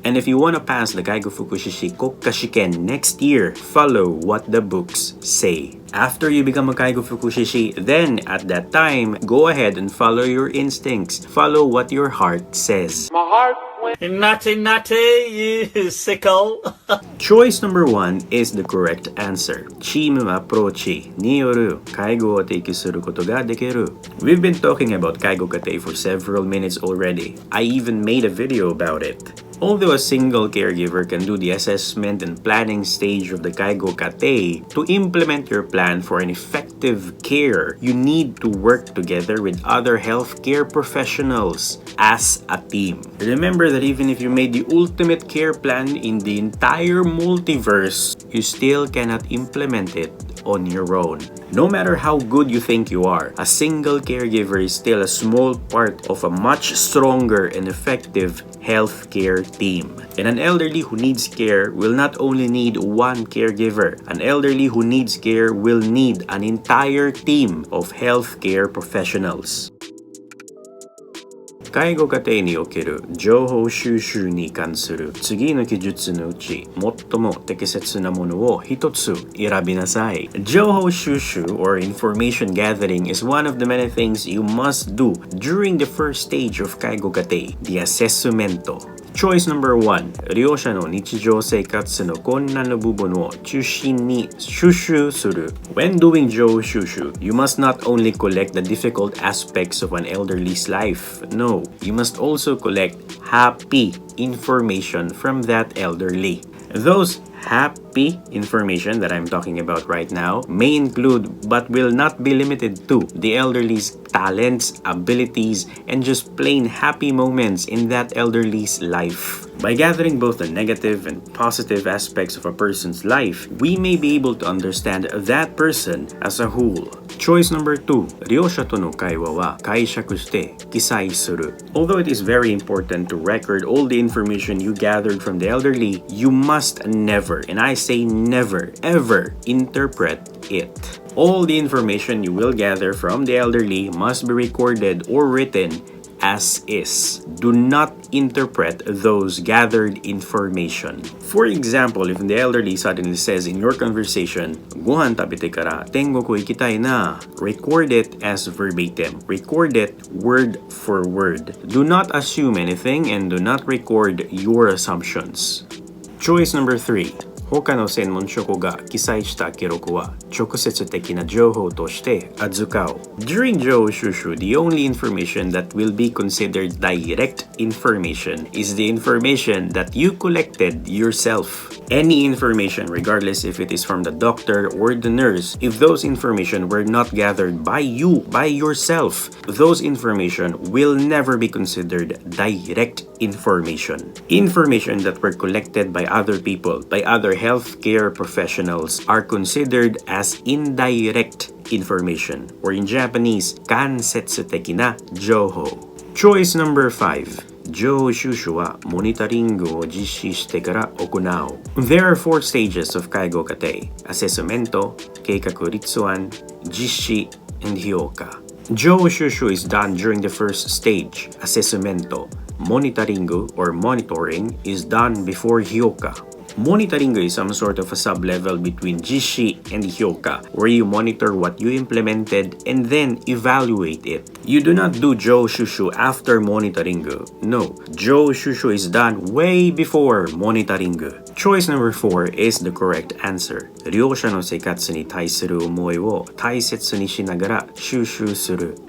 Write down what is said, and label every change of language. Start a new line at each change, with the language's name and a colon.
English: And if you want to pass the 介護福祉士国家試験 next year, follow what the books say. After you become a Kaigo Fukushishi, then at that time, go ahead and follow your instincts. Follow what your heart says. My heart went nutty, you sickle. Choice number 1 is the correct answer.
Japanese: チームアプローチによる介護を提供することができる。
English: We've been talking about 介護過程 for several minutes already. I even made a video about it. Although a single caregiver can do the assessment and planning stage of the Kaigo Kate, to implement your plan for an effective care, you need to work together with other healthcare professionals as a team. Remember that even if you made the ultimate care plan in the entire multiverse, you still cannot implement it on your own. No matter how good you think you are, a single caregiver is still a small part of a much stronger and effective healthcare team. And an elderly who needs care will not only need one caregiver. An elderly who needs care will need an entire team of healthcare professionals.
Japanese: 介護過程における情報収集に関する次の記述のうち最も適切なものを一つ選びなさい。
English: 情報収集 or information gathering is one of the many things you must do during the first stage of 介護過程, the assessment. Choice number 1.
Japanese: 利用者の日常生活の困難の部分を中心に収集する。
English: When doing 情報収集, you must not only collect the difficult aspects of an elderly's life. No, you must also collect happy information from that elderly. Those happy information that I'm talking about right now may include but will not be limited to the elderly's talents, abilities, and just plain happy moments in that elderly's life. By gathering both the negative and positive aspects of a person's life, we may be able to understand that person as a whole. Choice number 2.
Japanese: 利用者との会話は解釈して記載する。
English: Although it is very important to record all the information you gathered from the elderly, you must never, and I say never, ever interpret it. All the information you will gather from the elderly must be recorded or written as is. Do not interpret those gathered information. For example, if the elderly suddenly says in your conversation,
Japanese: ご飯食べてから天国行きたいな,
English: record it as verbatim. Record it word for word. Do not assume anything and do not record your assumptions. Choice number 3.
Japanese: 他の専門職が記載した記録は直接的な情報として扱う。
English: During 情報収集, the only information that will be considered direct information is the information that you collected yourself. Any information, regardless if it is from the doctor or the nurse, if those information were not gathered by you, by yourself, those information will never be considered direct information. Information that were collected by other people, by other healthcare professionals, are considered as indirect information, or in Japanese, 間接的な情報. Choice number 5.
Japanese: 情報収集はモニタリングを実施してから行う。
English: There are 4 stages of 介護過程: アセスメント、計画立案、実施、and 評価。情報収集 is done during the first stage, アセスメント。 Monitoring or monitoring is done before 評価。 Monitoring is some sort of a sub-level between 実施 and 評価, where you monitor what you implemented and then evaluate it. You do not do 情報収集 after monitoring. No, 情報収集 is done way before monitoring. Choice number 4 is the correct answer.
Japanese: 利用者の生活に対する思いを大切にしながら収集する。